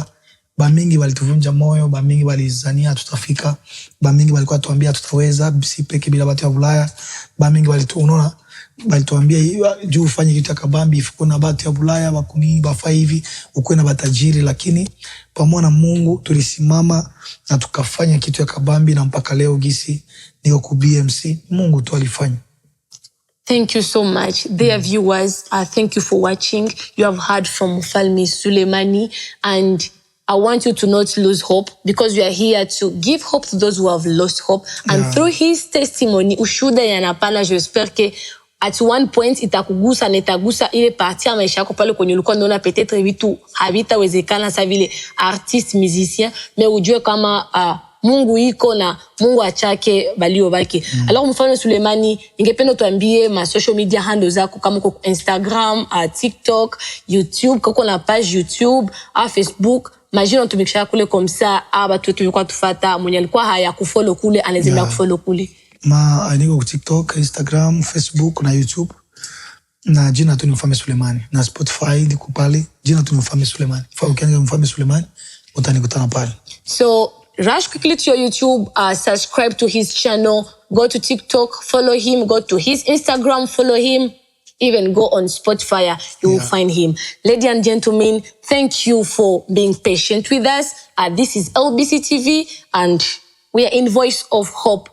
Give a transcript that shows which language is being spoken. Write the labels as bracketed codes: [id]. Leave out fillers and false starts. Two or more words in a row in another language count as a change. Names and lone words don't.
[sw] Bamingi walituvunja moyo, bamingi walizania tutafika, bamingi walikuwa tuambia tutaweza si peke bila watu wa Ulaya, bamingi walituona walituambia juu ufanye kitu kabambi ifiko na watu wa Ulaya bakuni bafa hivi ukwe na batajiri, lakini pamoja na Mungu tulisimama na tukafanya kitu ya kabambi na mpaka leo gisi niko ku BMC Mungu tu alifanya. [en] Thank you so much. Dear viewers, thank you for watching. You have heard from Mfalme Sulemani, and I want you to not lose hope, because we are here to give hope to those who have lost hope. And through his testimony, [sw] ushuda yanapana, [fr] j'espère que [en] at one point [sw] itakugusa na itagusa ile partie ya maisha yako pale kwenye ulikuwa unaona peut-être vitu havitawezekana sa vile [fr] artiste musicien, [sw] mais ujue kama Mungu iko na Mungu achake balio baki. Alors Mfalme Sulemani, ningependa tuambie ma [en] social media handles [sw] zako kama uko Instagram, TikTok, YouTube, kama na page YouTube, Facebook. Majina tumikisha kule [fr] comme ça, [sw] watu wetu walikuwa tufata, mwenye alikuwa haya kufollow kule anaweza kufollow kule. Niko TikTok, Instagram, Facebook na YouTube. na jina tu ni Mfalme Sulemani, na Spotify liko pale, jina tu ni Mfalme Sulemani. Ukiandika Mfalme Sulemani utanikutana pale. [en] So rush quickly to your YouTube, subscribe to his channel, go to TikTok, follow him, go to his Instagram, follow him, even go on Spotify, you will find him. Ladies and gentlemen, thank you for being patient with us. This is LBC TV and we are in Voice of Hope.